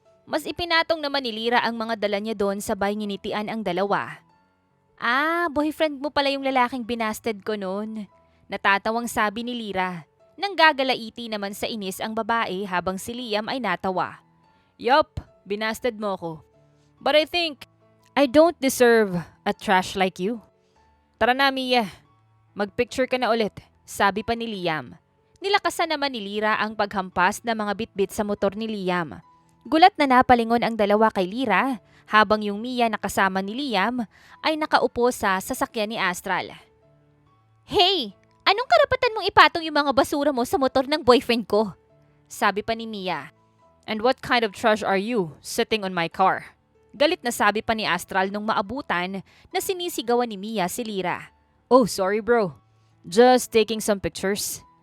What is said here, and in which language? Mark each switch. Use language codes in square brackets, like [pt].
[tl] Mas ipinatong naman ni Lyra ang mga dala niya doon sabay nginitian ang dalawa. Boyfriend mo pala yung lalaking binasted ko noon. Natatawang sabi ni Lyra. Nang gagalaiti naman sa inis ang babae habang si Liam ay natawa. Yup, binasted mo ko. [en] But I think I don't deserve a trash like you. [tl] Tara na, Mia. Mag-picture ka na ulit, sabi pa ni Liam. Nilakasan naman ni Lyra ang paghampas ng mga bitbit sa motor ni Liam. Gulat na napalingon ang dalawa kay Lyra habang yung Mia na kasama ni Liam ay nakaupo sa sasakyan ni Astral. Hey! Anong karapatan mong ipatong yung mga basura mo sa motor ng boyfriend ko? Sabi pa ni Mia. [en] And what kind of trash are you sitting on my car? [tl] Galit na sabi pa ni Astral nung maabutan na sinisigawan ni Mia si Lyra. [en] Oh, sorry bro. Just taking some pictures.